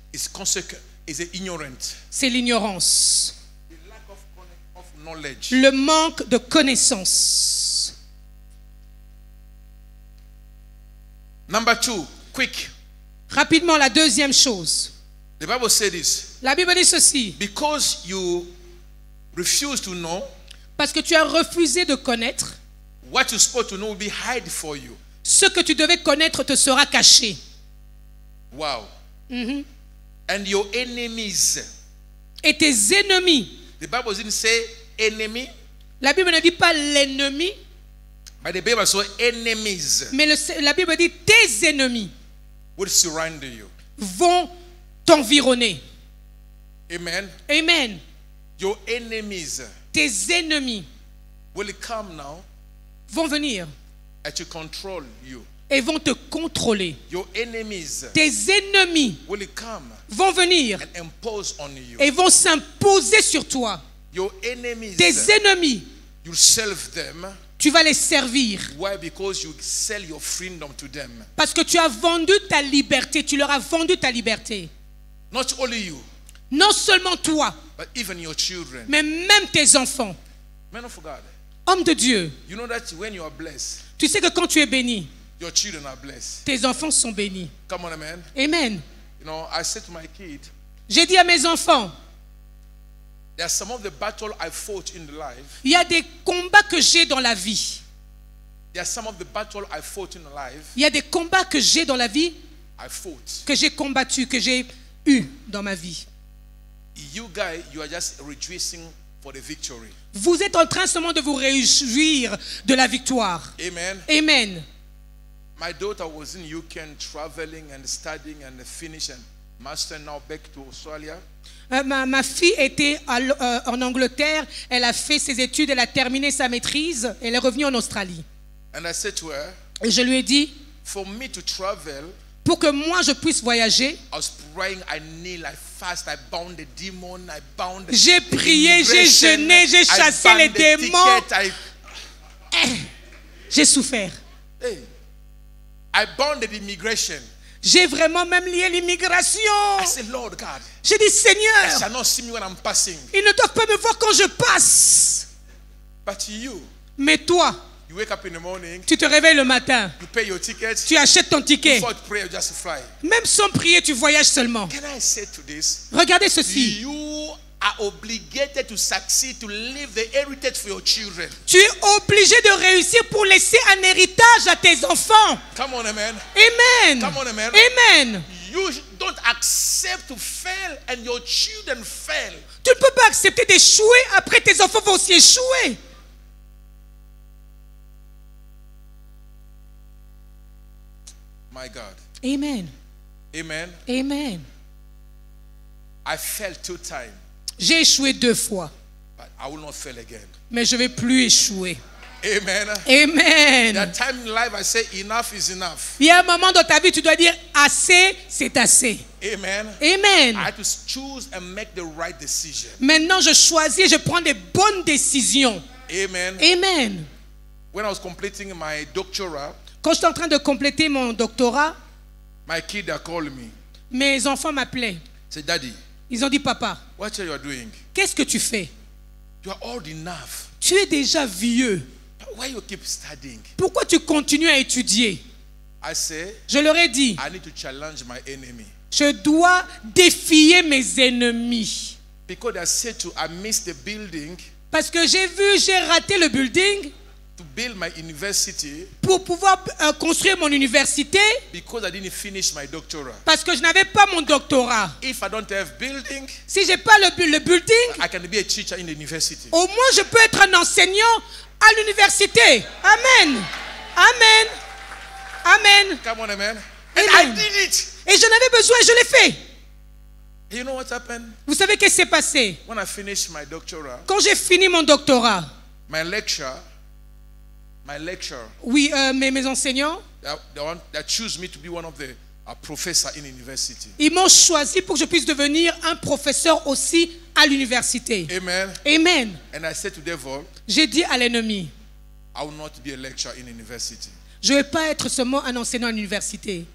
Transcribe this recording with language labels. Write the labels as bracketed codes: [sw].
[en] is consequent, is ignorant. [fr] c'est l'ignorance, [en] The lack of knowledge. [fr] le manque de connaissance. [en] Number 2, quick. [fr] Rapidement, la deuxième chose. [en] The Bible says this. [fr] La Bible dit ceci. [en] Because you refuse to know, [fr] Parce que tu as refusé de connaître, [en] what you're supposed to know will be hide for you. [fr] ce que tu devais connaître te sera caché. [en] Wow. And your enemies. [fr] Et tes ennemis. [en] The Bible didn't say enemy, [fr] La Bible ne dit pas l'ennemi, [en] but the Bible says enemies [fr] mais la Bible dit tes ennemis [en] will surround you. [fr] vont t'environner. Amen. Amen. [en] Your enemies [fr] Tes ennemis [en] will come now [fr] vont venir [en] and to control you. [fr] et vont te contrôler. [en] Your enemies [fr] Tes ennemis [en] will come [fr] vont venir [en] and impose on you. [fr] et vont s'imposer sur toi. [en] Your enemies, [fr] Tes ennemis, [en] you serve them. [fr] tu vas les servir [en] Why? Because you sell your freedom to them. [fr] parce que tu as vendu ta liberté, tu leur as vendu ta liberté. [en] Not only you, [fr] Non seulement toi, [en] but even your children. [fr] mais même tes enfants. [en] Men of God, [fr] Homme de Dieu, [en] you know that when you are blessed, [fr] tu sais que quand tu es béni, [en] your children are blessed. [fr] tes enfants sont bénis. [en] Come on, amen. Amen. You know, I said to my kid, [fr] J'ai dit à mes enfants, [en] there are some of the battle I fought in the life. [fr] il y a des combats que j'ai dans la vie. [en] There are some of the battle I fought in the life. [fr] Il y a des combats que j'ai dans la vie, [en] I fought. [fr] que j'ai combattus, que j'ai eu dans ma vie. [en] You guys, you are just rejoicing for the victory. [fr] Vous êtes en train seulement de vous réjouir de la victoire. Amen. Amen. [en] My daughter was in UK and traveling and studying and finishing. master now back to Australia. [fr] Ma fille était en Angleterre, elle a fait ses études, elle a terminé sa maîtrise, elle est revenue en Australie. [en] And I said to her, [fr] Et je lui ai dit, [en] for me to travel, [fr] pour que moi je puisse voyager, [en] I was praying, I kneel, I fast, I bound the demon, I bound the [fr] j'ai prié, j'ai [en] immigration, [fr] jeûné, j'ai [en] I [fr] chassé [en] bound [fr] les [en] the [fr] démons, [en] ticket, [fr] j'ai souffert. [en] I bounded immigration. [fr] J'ai vraiment même lié l'immigration. [en] I said, Lord God, [fr] J'ai dit, [en] they [fr] Seigneur, [en] shall not see me when I'm passing. [fr] ils ne doivent pas me voir quand je passe. [en] But you [fr] Mais toi, [en] wake up in the morning, [fr] tu te réveilles le matin, [en] you pay your ticket, [fr] tu achètes ton ticket. [en] before prayer, you just fly. [fr] Même sans prier, tu voyages seulement. [en] Can I say to this? [fr] Regardez ceci. [en] You are obligated to succeed, to leave the heritage for your children. [fr] Tu es obligé de réussir pour laisser un héritage à tes enfants. [en] Come on, amen. Amen. Come on, amen. Amen. You don't accept to fail and your children fail. [fr] Tu ne peux pas accepter d'échouer, après tes enfants vont aussi échouer. [en] My God. Amen. Amen. Amen. I failed 2 times, [fr] J'ai échoué 2 fois, [en] but I will not fail again. [fr] mais je ne vais plus échouer. [en] Amen. There Amen. are times in life I say enough is enough. [fr] Il y a un moment dans ta vie, tu dois dire assez, c'est assez. Amen. Amen. [en] I had to choose and make the right decision. [fr] Maintenant, je choisis, je prends des bonnes décisions. Amen. Amen. [en] When I was completing my doctorate, [fr] Quand j'étais en train de compléter mon doctorat, [en] my kid had called me. [fr] mes enfants m'appelaient. [en] Said, Daddy, [fr] Ils ont dit, papa, [en] what are you doing? [fr] qu'est-ce que tu fais? [en] You are old enough. [fr] Tu es déjà vieux. [en] Why you keep studying? [fr] Pourquoi tu continues à étudier? [en] I say, [fr] Je leur ai dit, [en] I need to challenge my enemy. [fr] je dois défier mes ennemis. [en] Because I said to, I missed the building [fr] Parce que j'ai raté le building [en] to build my university [fr] pour pouvoir construire mon université [en] because I didn't finish my doctorate. [fr] parce que je n'avais pas mon doctorat. [en] If I don't have building, [fr] Si j'ai pas le building, [en] I can be a teacher in the university. [fr] au moins je peux être un enseignant à l'université. Amen. Amen. Amen. [en] Come on, amen. And I Amen. did it. [fr] Et j'en avais besoin et je l'ai fait. [en] You know what happened? [fr] Vous savez qu'est-ce qui s'est passé? [en] When I finished my doctorate, [fr] Quand j'ai fini mon doctorat, [en] my lecture, [fr] oui, mes enseignants, [en] they choose me to be one of the professor in university. [fr] ils m'ont choisi pour que je puisse devenir un professeur aussi à l'université. Amen. Amen. [en] And I said to devil, [fr] J'ai dit à l'ennemi, [en] I will not be a lecturer in university. [fr] je ne vais pas être seulement un enseignant à l'université.